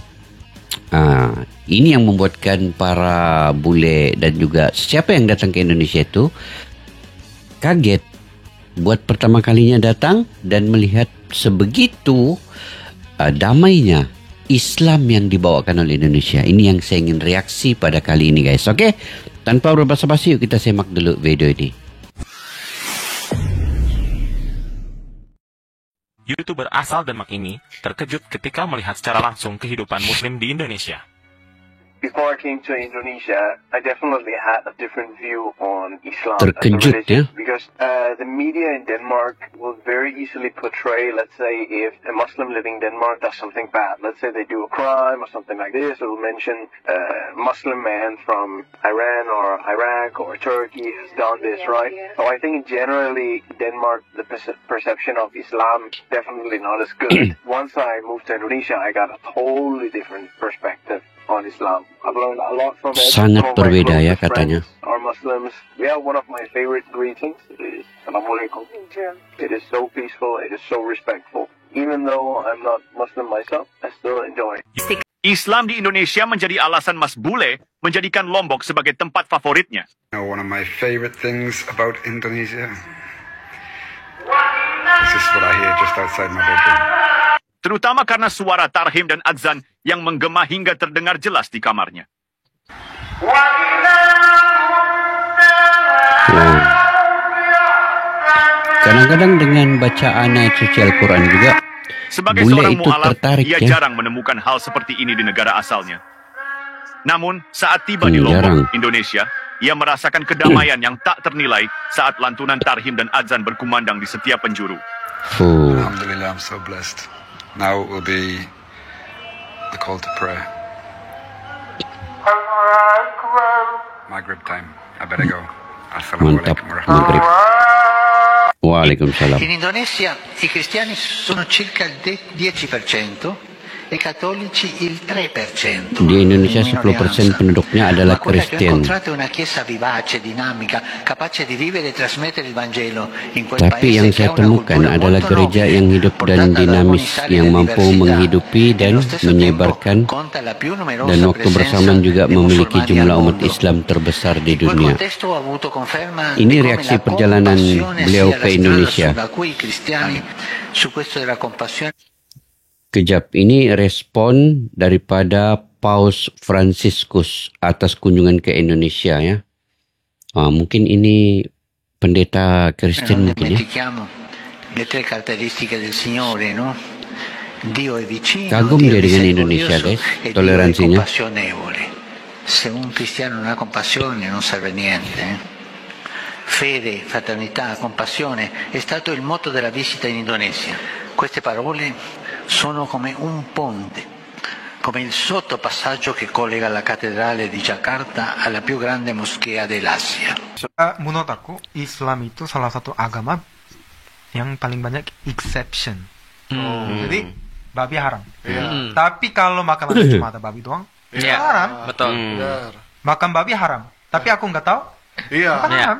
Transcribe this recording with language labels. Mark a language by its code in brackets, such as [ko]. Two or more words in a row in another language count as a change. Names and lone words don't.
[id] Ini yang membuatkan para bule dan juga siapa yang datang ke Indonesia itu kaget buat pertama kalinya datang dan melihat sebegitu damainya Islam yang dibawakan oleh Indonesia. Ini yang saya ingin reaksi pada kali ini guys. Oke, tanpa berbasa-basi yuk kita simak dulu video ini. YouTuber asal Denmark ini terkejut ketika melihat secara langsung kehidupan Muslim di Indonesia. [en] Before I came to Indonesia, I definitely had a different view on Islam [id] Terkejut, [en] as a religion [id] ya? [en] because the media in Denmark will very easily portray, let's say, if a Muslim living in Denmark does something bad, let's say they do a crime or something like this, it will mention a Muslim man from Iran or Iraq or Turkey has done this, right? So I think generally Denmark, the perception of Islam definitely not as good. Once I moved to Indonesia, I got a totally different perspective on Islam. I've learned a lot from it. [id] Sangat [en] Some of my [id] berbeda ya [en] closest [id] katanya. [en] friends are Muslims. Yeah, one of my favorite greetings is Assalamualaikum. It is so peaceful, it is so respectful. Even though I'm not Muslim myself, I still enjoy it. [id] Islam di Indonesia menjadi alasan Mas Bule menjadikan Lombok sebagai tempat favoritnya. [en] One of my favorite things about Indonesia. This is what I hear just outside my bedroom. [id] Terutama karena suara tarhim dan adzan yang menggema hingga terdengar jelas di kamarnya. Kadang-kadang dengan bacaan ayat suci Al-Quran juga Sebagai bule seorang itu mu'alaf, tertarik ia ya. jarang menemukan hal seperti ini di negara asalnya. Namun, saat tiba di jarang. Lombok, Indonesia, ia merasakan kedamaian yang tak ternilai saat lantunan tarhim dan adzan berkumandang di setiap penjuru. [en] Alhamdulillah, I'm so blessed. Now it will be the call to prayer. Maghrib time. I better go. [id] Mantap, Assalamualaikum Maghrib. Waalaikumsalam. [it] In Indonesia i cristiani sono circa il 10% e cattolici il 3%. [id] Di Indonesia 10% penduduknya adalah [it] Ma quella che ho [id] Kristen. [it] incontrato è una chiesa vivace, dinamica, capace di vivere e trasmettere il Vangelo in quel [id] Tapi [it] paese [id] yang [it] che ha [id] saya [it] una [id] temukan [it] cultura [id] adalah [it] molto [id] gereja [it] nobile, [id] yang hidup dan [it] portata da [id] dinamis, [it] comunità [id] yang [it] delle [id] mampu [it] diversità. [id] menghidupi dan [it] Nello stesso [id] menyebarkan, [it] tempo conta la più numerosa [id] dan waktu [it] presenza [id] bersamaan juga [it] dei [id] memiliki [it] musulmani al [id] jumlah umat [it] mondo. [id] Islam terbesar di [it] In quel [id] dunia. [it] contesto ho avuto conferma [id] Ini [it] di come [id] reaksi [it] la [id] perjalanan [it] compassione [id] beliau [it] sia [id] ke [it] la strada [id] Indonesia. [it] sulla cui i cristiani su questo della compassione. [id] Kejap, ini respon daripada Paus Franciscus atas kunjungan ke Indonesia ya. Mungkin ini pendeta Kristen [it] Non [id] mungkin ya. [it] dimentichiamo le tre caratteristiche del Signore, no? Dio è vicino, [id] Kagum [it] Dio [id] dia [it] è [id] dengan Indonesia [it] misericordioso [id] guys, [it] e Dio è [id] toleransinya. [it] compassionevole. Se un cristiano non ha compassione non serve a niente. Fede, fraternità, compassione è stato il motto della visita in Indonesia. Queste parole sono come un ponte, come il sottopassaggio che collega la cattedrale di Jakarta alla più grande moschea dell'Asia. [id] Menurut aku Islam itu salah satu agama yang paling banyak exception. Jadi babi haram. Tapi kalau makanan cuma ada babi doang, itu haram. Betul. Makan babi haram. Tapi aku nggak tahu. Makan haram.